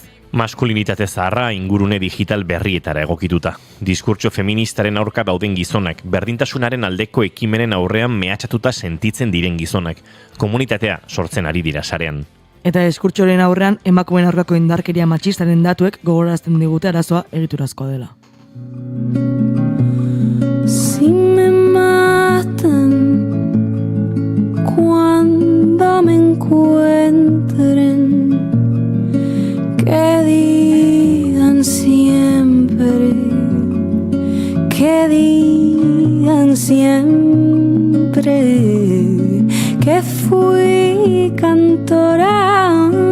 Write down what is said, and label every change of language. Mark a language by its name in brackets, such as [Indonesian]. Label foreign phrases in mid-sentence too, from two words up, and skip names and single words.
[Basque] Maskulinitate zaharra ingurune digital berrietara egokituta. Diskurtso feministaren aurka dauden gizonak, berdintasunaren aldeko ekimenen aurrean mehatxatuta sentitzen diren gizonak, komunitatea sortzen ari dira sarean. Eta diskurtsoren aurrean emakumeen aurkako indarkeria matxistaren datuek gogorazten digute arazoa egiturazkoa dela. [Spanish] Si me matan cuando me encuentren, que digan siempre que fui cantora